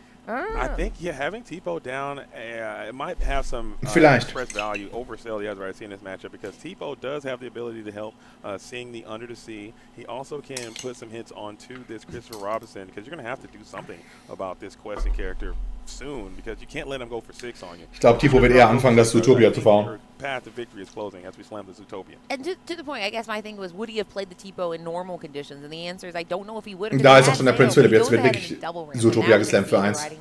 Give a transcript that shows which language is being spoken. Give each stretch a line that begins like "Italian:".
English: I think, having Tipo down, it might have some press value over Sale the other I see in this matchup, because Tipo does have the ability to help seeing the Under the Sea. He also can put some hits onto this Christopher Robinson, because you're going to have to do something about this questing character soon, because you can't let him go for 6 on you.
German: Ich glaube, Tipo wird eher anfangen, das Zootopia zu fahren.
English: Path to victory is closing as we slam the Zootopia. And to the point, I guess my thing was, would he have played the Tipo in normal conditions? And the answer is, I don't know if he would have.
German: Da ist auch schon der Prinz Philip, jetzt wird wirklich Zootopia geslammt für 1.